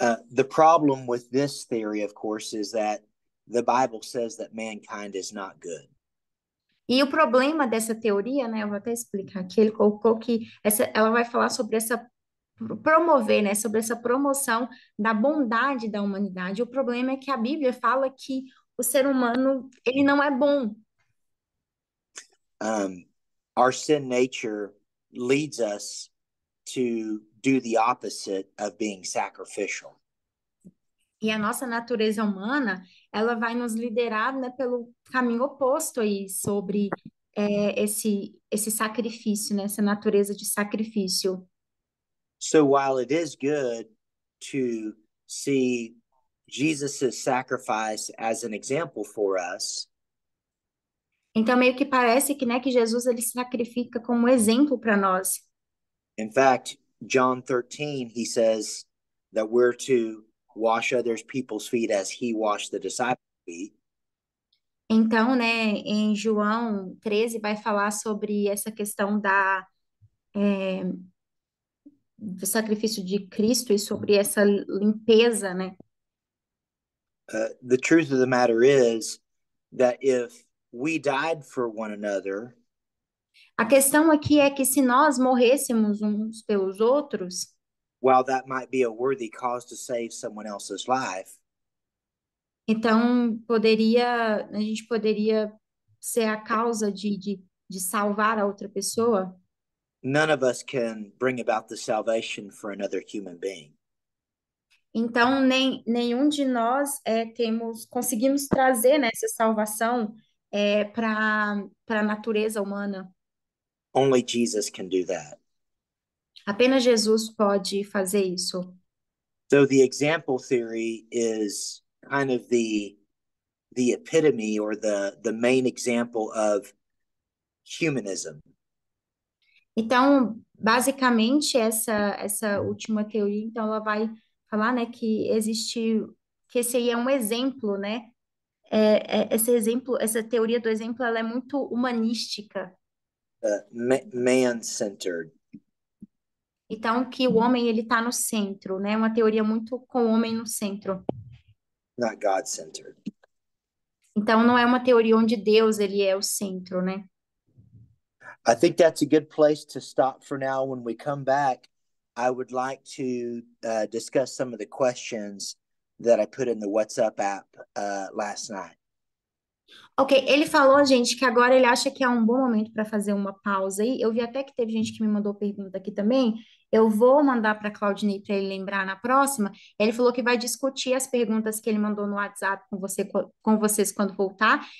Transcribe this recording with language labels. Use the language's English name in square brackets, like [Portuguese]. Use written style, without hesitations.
[English] The problem with this theory, of course, is that the Bible says that mankind is not good. [Portuguese] E o problema dessa teoria, né, eu vou até explicar aqui, ele colocou que ela vai falar sobre promover, né, sobre essa promoção da bondade da humanidade. O problema é que a Bíblia fala que o ser humano, ele não é bom. [English] Our sin nature leads us to do the opposite of being sacrificial. [Portuguese] E a nossa natureza humana, ela vai nos liderar, né, pelo caminho oposto aí, sobre esse sacrifício, né, essa natureza de sacrifício. [English] So while it is good to see Jesus' sacrifice as an example for us, [Portuguese] então meio que parece que, né, que Jesus ele se sacrifica como exemplo para nós. [English] in fact, John 13, he says that we're to wash other people's feet as he washed the disciples' feet. [Portuguese] Então, né, em João 13 vai falar sobre essa questão do sacrifício de Cristo e sobre essa limpeza, né? [English] The truth of the matter is that if we died for one another, [Portuguese] A questão aqui é que se nós morrêssemos uns pelos outros, [English] while that might be a worthy cause to save someone else's life, [Portuguese] então a gente poderia ser a causa de salvar a outra pessoa. [English] none of us can bring about the salvation for another human being. [Portuguese] Então, nenhum de nós conseguimos trazer, né, essa salvação para a natureza humana. [English] Only Jesus can do that. [Portuguese] Apenas Jesus pode fazer isso. [English] So the example theory is kind of the epitome or the main example of humanism. [Portuguese] Então, basicamente, essa última teoria, então, ela vai falar, né, que esse aí é um exemplo, né? Esse exemplo, essa teoria do exemplo, ela é muito humanística. [English] Man-centered. [Portuguese] Então, que o homem, ele está no centro, né? Uma teoria muito com o homem no centro. [English] Not God-centered. [Portuguese] Então, não é uma teoria onde Deus, ele é o centro, né? [English] I think that's a good place to stop for now. When we come back, I would like to discuss some of the questions that I put in the WhatsApp app last night. [Portuguese] Ok, ele falou, gente, que agora ele acha que é um bom momento para fazer uma pausa aí. Eu vi até que teve gente que me mandou pergunta aqui também. Eu vou mandar para a Claudinei para ele lembrar na próxima. Ele falou que vai discutir as perguntas que ele mandou no WhatsApp com vocês quando voltar.